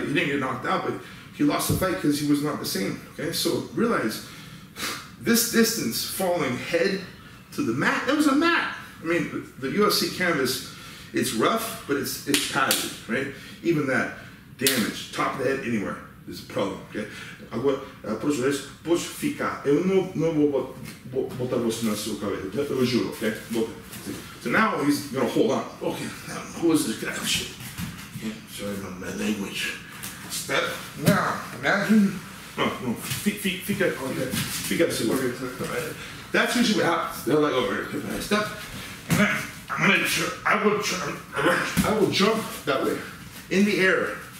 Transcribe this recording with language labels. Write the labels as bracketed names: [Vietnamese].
[English] He didn't get knocked out, but he lost the fight because he was not the same. Okay, so realize this distance falling head to the mat. It was a mat. I mean, the UFC canvas. It's rough, but it's padded, right? Even that damage, top of the head, anywhere, is a problem, okay? [Portuguese] Agora, próxima vez, pode ficar. Eu não vou botar você na sua cabeça, eu juro, okay? [English] So now he's gonna hold on. Okay, now who is this guy? Oh, shit. Yeah, sorry about my language. Step. Now, imagine. [Portuguese] No, fica assim. [English] That's usually what happens. They're like, over step. And then I will jump that way, in the air.